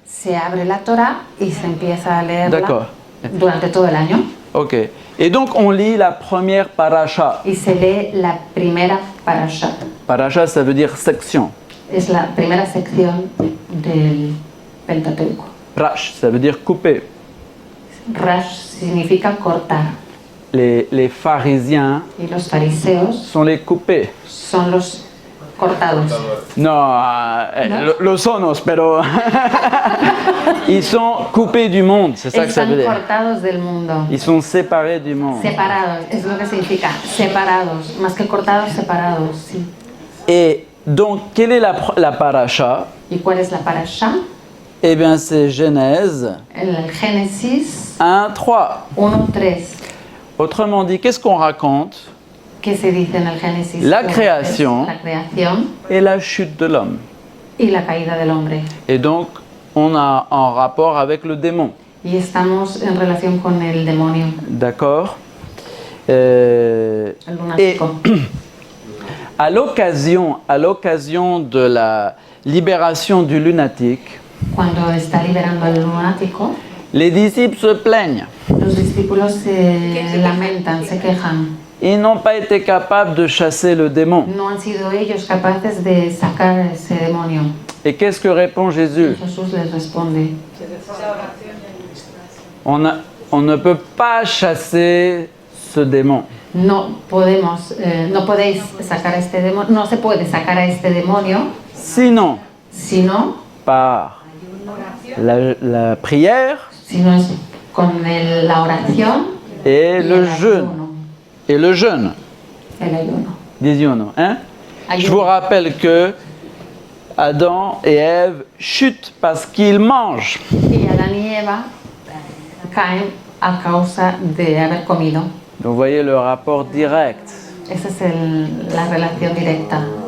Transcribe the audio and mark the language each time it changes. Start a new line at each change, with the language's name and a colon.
Spanish: se abre la Torah y se empieza a leerla
French: D'accord.
Spanish: durante todo el año. Ok.
French: Et donc on lit la première parasha.
Spanish: Y se lee la primera parasha.
French: Parasha, ça veut dire section.
Spanish: Es la primera sección del Pentateuco.
French: Rash, ça veut dire couper.
Spanish: Rash significa cortar.
French: Les pharisiens
Spanish: Y los fariseos
French: sont les coupés.
Spanish: son los cortados.
French: Non,
Spanish: lo sonos, pero
French: ils sont coupés du monde, c'est ça que ça veut
Spanish: Están
French: dire.
Spanish: cortados del mundo.
French: Ils sont séparés du monde.
Spanish: Separados, es lo que significa. Separados. Más que cortados, separados. Sí.
French: Et donc, quelle est la parasha?
Spanish: ¿Y cuál es la parasha?
French: Eh bien, c'est Genèse
Spanish: El Génesis
French: 1:3.
Spanish: 1:3.
French: Autrement dit, qu'est-ce qu'on raconte?
Spanish: ¿Qué se dice en el Génesis? La 1:3? creación. La creación
French: Et la chute de l'homme.
Spanish: y la caída del hombre.
French: Et donc, on a en rapport avec le démon.
Spanish: Y estamos en relación con el demonio,
French: D'accord?
Spanish: el
French: Et
Spanish: lunático.
French: à l'occasion de la libération du lunatique,
Spanish: Cuando está liberando al lunático,
French: les disciples se plaignent.
Spanish: los discípulos se lamentan, se quejan.
French: Ils n'ont pas été capables de chasser le démon.
Spanish: No han sido ellos capaces de sacar ese demonio.
French: Et qu'est-ce que répond Jésus?
Spanish: Jesús les responde:
French: On ne peut pas chasser ce démon.
Spanish: no podéis sacar a este demonio, no se puede sacar a este demonio,
French: Sinon,
Spanish: sino
French: par la prière
Spanish: es con la oración
French: et
Spanish: y
French: le
Spanish: el
French: jeûne.
Spanish: ayuno.
French: Et le jeûne,
Spanish: El ayuno.
French: disons-nous. Hein? Je
Spanish: Ayuno.
French: vous rappelle que Adam et Ève chutent parce qu'ils mangent.
Spanish: Y Adán y Eva caen a causa de haber comido.
French: Donc vous voyez le rapport direct.
Spanish: Esa es la relación directa.